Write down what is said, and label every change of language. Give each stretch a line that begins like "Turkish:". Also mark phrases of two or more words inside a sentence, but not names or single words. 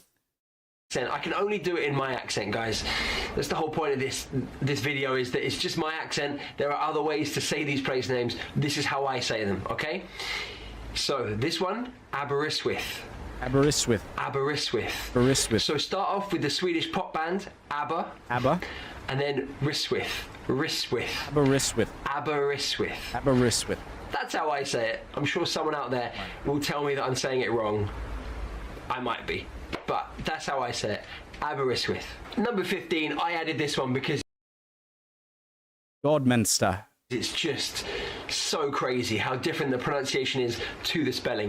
English: I can only do it in my accent, guys. That's the whole point of this video, is that it's just my accent. There are other ways to say these place names. This is how I say them, okay? So this one, Aberystwyth. Aberystwyth. Aberystwyth. Aberystwyth. So start off with the Swedish pop band ABBA. ABBA. And then Ryswyth. Ryswyth. Aberystwyth. Aberystwyth. Aberystwyth. That's how I say it. I'm sure someone out there will tell me that I'm saying it wrong. I might be, but that's how I say it. Aberystwyth. Number 15, I added this one because Godmanchester. it's just so crazy how different the pronunciation is to the spelling.